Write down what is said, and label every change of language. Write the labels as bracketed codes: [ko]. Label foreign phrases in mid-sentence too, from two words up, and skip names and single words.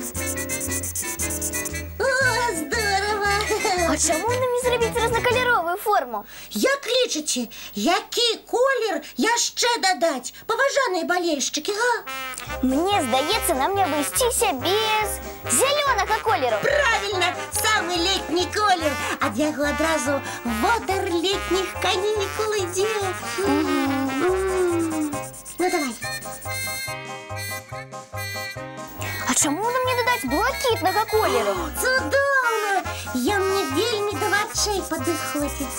[be] О, здорава. А чаму нам не зрабіць рознакаляровую форму? Як лічыце, які колер яшчэ дадаць? Паважаныя балельшчыкі, га? Мне здаецца, нам не абысціся без зялёнага колеру. [ru] Правильно, самый летний колер. [be] Ад яго адразу водар летніх канікул ідзе. Ну давай. А чаму нам не дадаць блакітнага колеру? Цудоўна! Ён мне вельмі да вачэй падыходзіць.